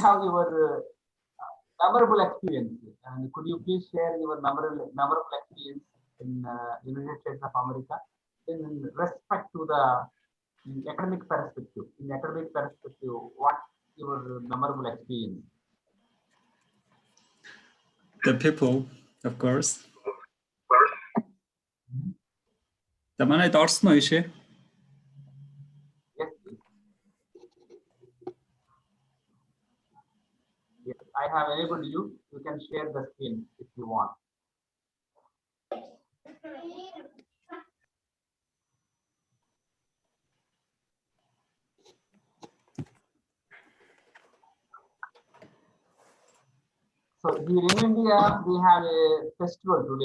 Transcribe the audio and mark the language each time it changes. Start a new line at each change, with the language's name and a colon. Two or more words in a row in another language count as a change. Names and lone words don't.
English: Anyhow, your memorable experience, and could you please share your memorable experience in United States of America in respect to the academic perspective? In academic perspective, what your memorable experience? The people, of course. The манай дорсон уу ишээ? Yes, please. Yes, I have enabled you. You can share the screen if you want. So here in India, we have a festival today.